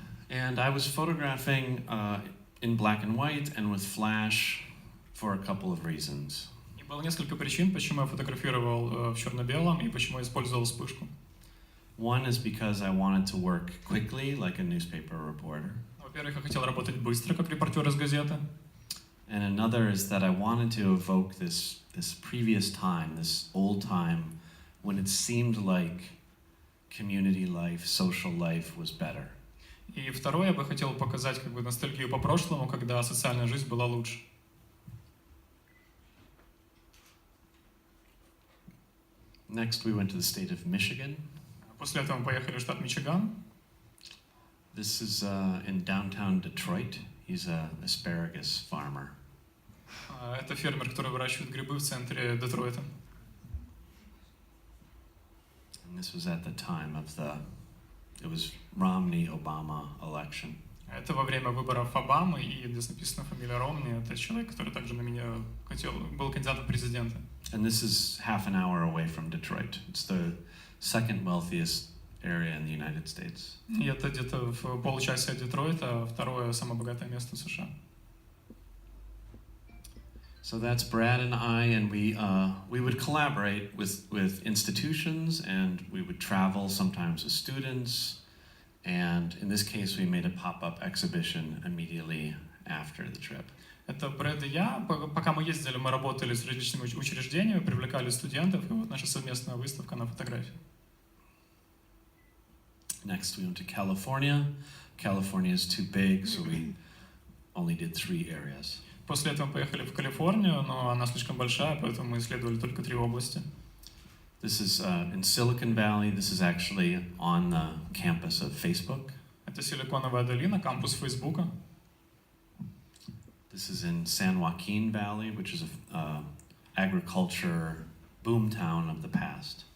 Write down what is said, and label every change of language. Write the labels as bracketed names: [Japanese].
[English] And I was photographing in black and white and with flash for a couple of reasons. [Russian] И было несколько причин, почему я фотографировал в черно-белом и почему я использовал вспышку. [English] One is because I wanted to work quickly, like a newspaper reporter. [Russian] Во-первых, я хотел работать быстро, как репортер из газеты. [English] And another is that I wanted to evoke this previous time, this old time, when it seemed like community life, social life was better. [Russian] И второе, я бы хотел показать как бы ностальгию по прошлому, когда социальная жизнь была лучше. [English] Next, we went to the state of Michigan. [Russian] После этого мы поехали в штат Мичиган. [English] This is in downtown Detroit. He's an asparagus farmer. [Russian] Это фермер, который выращивает грибы в центре Детройта. [English] And this was at the time of it was Romney-Obama election. [Russian] Это во время выборов Обамы, и здесь написана фамилия Ромни. Это человек, который также на меня был кандидатом в президенты. [English] And this is half an hour away from Detroit. It's the second wealthiest area in the United States. [Russian] И это где-то в получасе от Детройта, второе самое богатое место в США. [English] So that's Brad and I, and we would collaborate with institutions, and we would travel sometimes with students, and in this case we made a pop-up exhibition immediately after the trip. [Russian] Это Брэд и я. Пока мы ездили, мы работали с различными учреждениями, привлекали студентов, и вот наша совместная выставка на фотографии. [English] Next we went to California. California is too big, so we only did 3 areas. [Russian] После этого мы поехали в Калифорнию, но она слишком большая, поэтому мы исследовали только 3 области. [English] This is in Silicon Valley. This is actually on the campus of Facebook. [Russian] Это Силиконовая долина, кампус Фейсбука. [English] This is in San Joaquin Valley, which is a agriculture boomtown of the past.